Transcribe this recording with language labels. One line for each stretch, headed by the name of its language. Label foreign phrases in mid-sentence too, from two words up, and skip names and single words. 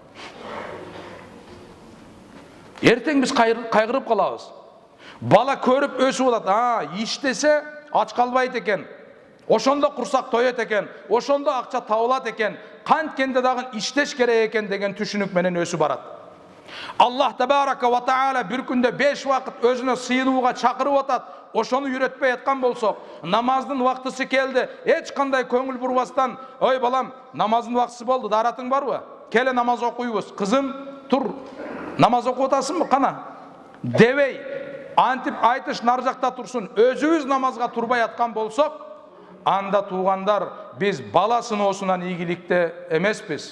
Kyrgyz: Эртең биз кайгырып калабыз. Бала көрүп өсүп атат, иштесе ач калбайт экен, ошондо курсак тоет экен, ошондо акча табылат экен, канткенде дагы иштеш керек экен деген түшүнүк менен өсүп барат.
Arabic: الله تبارك وتعالى
Kyrgyz: бир күндө 5 вакыт өзүнө сыйынууга чакырып атат. Ошону үйрөтпөй аткан болсок, намаздын убактысы келди, эч кандай көңүл бурбастан, ой балам, намаздын убактысы болду, даратың барбы? Келе намаз окуйбуз. Кызым, тур, намаз окуп атасыңбы? Кана? Дебей, антип айтыш нар жакта турсун, өзүбүз намазга турбай аткан болсок, анда туугандар, биз бала сыноосунан ийгиликте эмеспиз.